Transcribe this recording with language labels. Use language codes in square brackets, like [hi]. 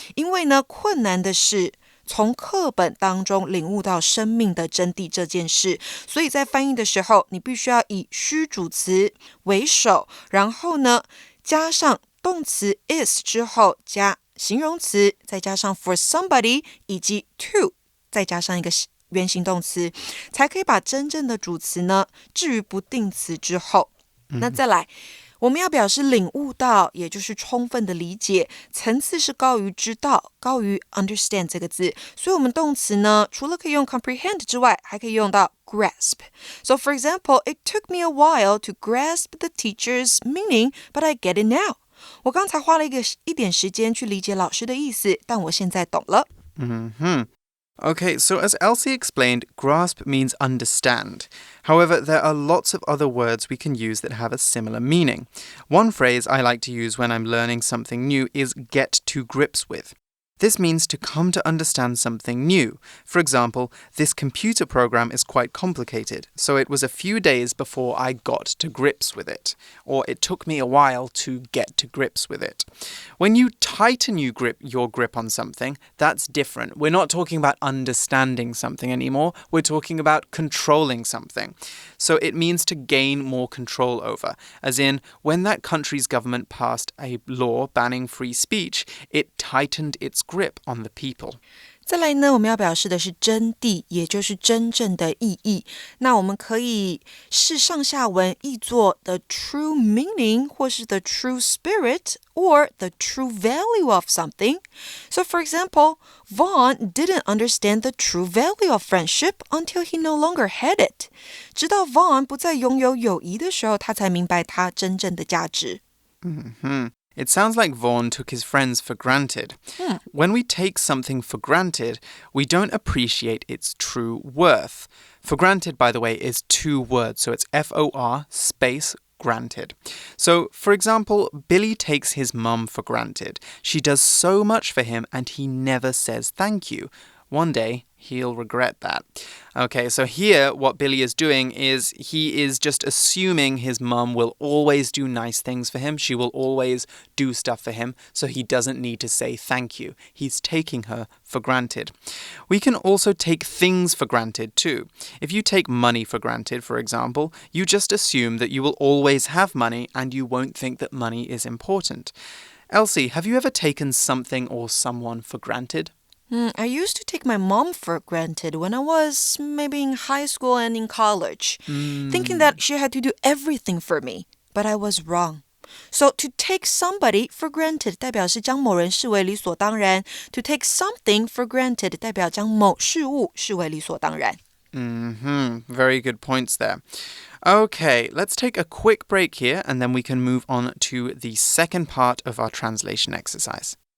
[zh] 因为呢，困难的是从课本当中领悟到生命的真谛这件事，所以在翻译的时候，你必须要以虚主词为首，然后呢，加上动词 is 之后加形容词，再加上 for somebody 以及 to， 再加上一个原形动词，才可以把真正的主词呢置于不定词之后。那再来，我们要表示领悟到，也就是充分的理解，层次是高于知道，高于 understand 这个字，所以我们动词呢，除了可以用 comprehend 之外，还可以用到 grasp. [en] So for example, it took me a while to grasp the teacher's meaning, but I get it now. [zh] 我刚才花了一点时间去理解老师的意思，但我现在懂了。 [en] Okay, so as Elsie explained, grasp means understand. However, there are lots of other words we can use that have a similar meaning. One phrase I like to use when I'm learning something new is get to grips with. This means to come to understand something new. For example, this computer program is quite complicated, so it was a few days before I got to grips with it. Or it took me a while to get to grips with it. When you tighten your grip on something, that's different. We're not talking about understanding something anymore. We're talking about controlling something. So it means to gain more control over. As in, when that country's government passed a law banning free speech, it tightened its grip on the people. [zh] 再来呢，我们要表示的是真谛，也就是真正的意义。那我们可以视上下文译作 [en] the true meaning [zh] 或是 [en] the true spirit or the true value of something. So for example, Vaughn didn't understand the true value of friendship until he no longer had it. [zh] 直到 Vaughn 不再拥有友谊的时候，他才明白它真正的价值。 [en] It sounds like Vaughn took his friends for granted. When we take something for granted, we don't appreciate its true worth. For granted, by the way, is two words, so it's F-O-R space granted. So, for example, Billy takes his mum for granted. She does so much for him and he never says thank you. One day, he'll regret that. Okay, so here what Billy is doing is he is just assuming his mum will always do nice things for him. She will always do stuff for him, so he doesn't need to say thank you. He's taking her for granted. We can also take things for granted too. If you take money for granted, for example, you just assume that you will always have money and you won't think that money is important. Elsie, have you ever taken something or someone for granted? I used to take my mom for granted when I was maybe in high school and in college, thinking that she had to do everything for me, but I was wrong. So to take somebody for granted [zh] 代表是将某人视为理所当然 [en] To take something for granted [zh] 代表将某事物视为理所当然 [en] Very good points there. Okay, let's take a quick break here and then we can move on to the second part of our translation exercise.